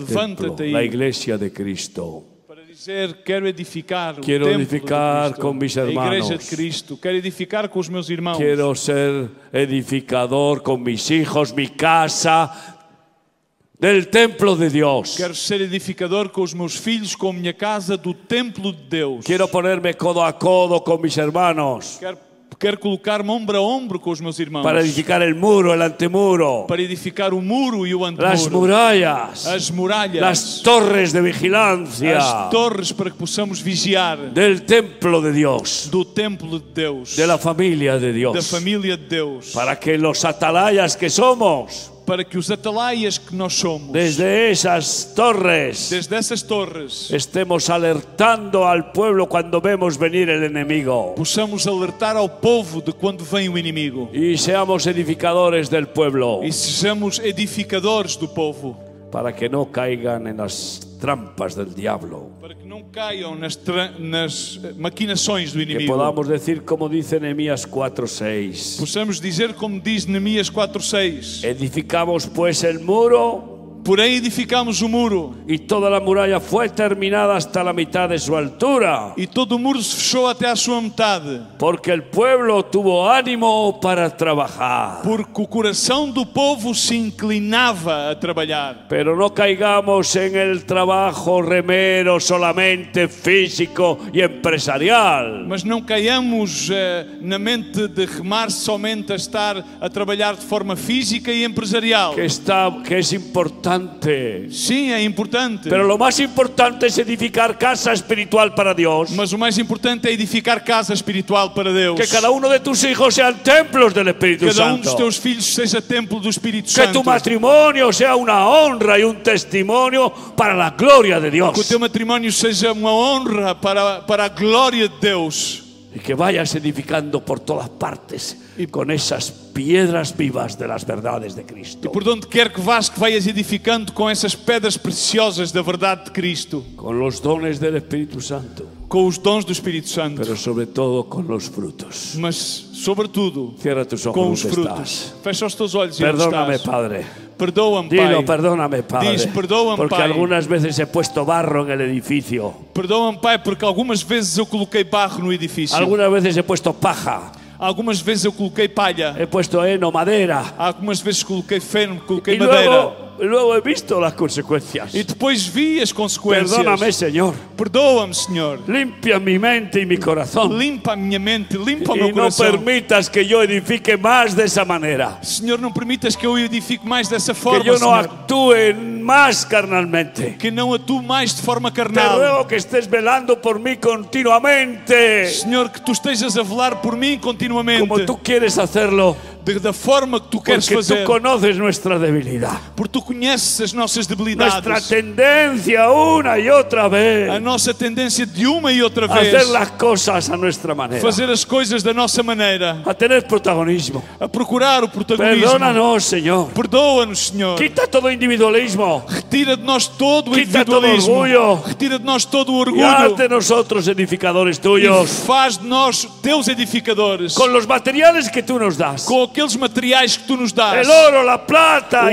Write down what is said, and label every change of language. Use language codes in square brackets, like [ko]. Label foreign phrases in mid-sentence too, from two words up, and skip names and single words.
[es] Levántate templo, ahí. la iglesia de Cristo. [pt] Para dizer, quero edificar o [es] Quiero [pt] templo [es] edificar [pt] de Cristo, [es] con mis [pt] a igreja [es] hermanos. [pt] de Cristo. Quero edificar com os meus irmãos. [es] Quiero ser edificador con mis hijos, mi casa, del templo de Dios. [pt] Quero ser edificador com os meus filhos, com a minha casa, do templo de Deus. [es] Quiero ponerme codo a codo con mis hermanos. [pt] Quero colocar-me ombro a ombro com os meus irmãos. [es] para edificar el muro, el antemuro, [pt] Para edificar o muro e o [es] las [pt] antemuro. [es] murallas, [pt] As muralhas. [es] las torres de vigilancia [pt] As torres para que possamos vigiar [es] del templo de Dios, [pt] do templo de Deus. [es] de la familia de [pt] Da [es] Dios, [pt] família de Deus. [es] para que los atalayas que somos, [pt] Para que os atalaias que nós somos, [es] desde esas torres, [pt] desde essas torres, [es] estemos alertando al pueblo cuando vemos venir el enemigo [pt] possamos alertar ao povo de quando vem o inimigo. [es] y seamos edificadores del pueblo [pt] E sejamos edificadores do povo. [es] para que no caigan en las trampas del diablo. [pt] Para que não caiam nas maquinações do [es] Que [pt] inimigo. [es] podamos decir como dice Nehemías 4:6. [pt] Possamos dizer como diz Neemias 4:6. [es] Edificamos pues el muro [pt] Porém edificamos o muro [es] y toda la muralla fue terminada hasta la mitad de su altura, [pt] e todo o muro se fechou até à sua metade. [es] porque el pueblo tuvo ánimo para trabajar. [pt] Porque o coração do povo se inclinava a trabalhar. [es] Pero no caigamos en el trabajo remero solamente físico y empresarial, [pt] Mas não caiamos na mente de remar somente a estar a trabalhar de forma física e empresarial. [es] que es importante. [pt] Sim, é importante. [es] Pero lo más importante es edificar casa espiritual para Dios. [pt] Mas o mais importante é edificar casa espiritual para Deus. [es] Que cada uno de tus hijos sean templos del Espíritu [pt] Cada dos [es] Santo. [pt] teus filhos seja templo do Espírito [es] Que [pt] Santo. [es] tu matrimonio sea una honra y un testimonio para la gloria de [pt] Que o [es] Dios. [pt] teu matrimónio seja uma honra para a glória de Deus. [es] Y que vayas edificando por todas partes con esas piedras vivas de las verdades de Cristo. [pt] Por onde quer que vás, [es] que vayas edificando [pt] com essas pedras preciosas da verdade de Cristo. [es] Con los dones del Espíritu Santo, [pt] Com os dons do Espírito Santo. [es] pero sobre todo con los frutos. [pt] Mas, sobretudo, [es] Cierra tus ojos [pt] com os [es] donde [pt] frutos. [es] estás. [pt] Fecha os teus olhos e onde [es] Perdóname, [pt] estás. [es] Padre. [pt] Perdoa-me, [es] Dilo, [pt] Pai. [es] perdóname, Padre. [pt] Diz, perdóame, [es] Porque [pt] Pai. [es] algunas veces he puesto barro en el edificio. [pt] Perdoa-me, Pai, porque algumas vezes eu coloquei barro no edifício. [es] Algunas veces he puesto paja. [pt] Algumas vezes eu coloquei palha. [es] He puesto heno, madera. [pt] Algumas vezes coloquei feno, coloquei [es] Y [pt] madeira. [es] luego he visto las consecuencias. [pt] E depois vi as consequências. [es] Perdóname, Señor. [pt] Perdoa-me, Senhor. [es] Limpia mi mente y mi corazón. [pt] Limpa a minha mente, limpa o [es] Y [pt] meu [es] no [pt] coração. [es] permitas que yo edifique más de esa manera. [pt] Senhor, não permitas que eu edifique mais dessa [es] Que [pt] forma, [es] yo no [pt] Senhor. [es] actúe más carnalmente. [pt] Que não atue mais de forma [es] Te [pt] carnal. [es] ruego que estés velando por mí continuamente, [pt] Senhor, que tu estejas a velar por mim continuamente. [es] como tú quieres hacerlo, [pt] Da forma que tu queres [es] porque tú [pt] fazer. [es] conoces nuestra debilidad, [pt] Porque tu conheces as nossas [es] nuestra [pt] debilidades. [es] tendencia una y otra [pt] A [es] vez [pt] nossa tendência de uma e outra [es] a [pt] vez. [es] hacer las cosas a nuestra manera, [pt] Fazer as coisas da nossa maneira. [es] a tener protagonismo. [pt] A procurar o protagonismo. [es] Perdónanos, Señor. [pt] Perdoa-nos, Senhor. [es] Quita todo individualismo [pt] Retira de nós todo o [es] Quita todo [pt] individualismo. orgulho. Retira de nós todo o [es] y haz [pt] orgulho. [es] de nosotros edificadores [pt] E [es] tuyos, [pt] faz de nós teus edificadores. [es] con los materiales que tú nos das, [pt] Com aqueles materiais que tu nos dás. [es] el oro, la plata y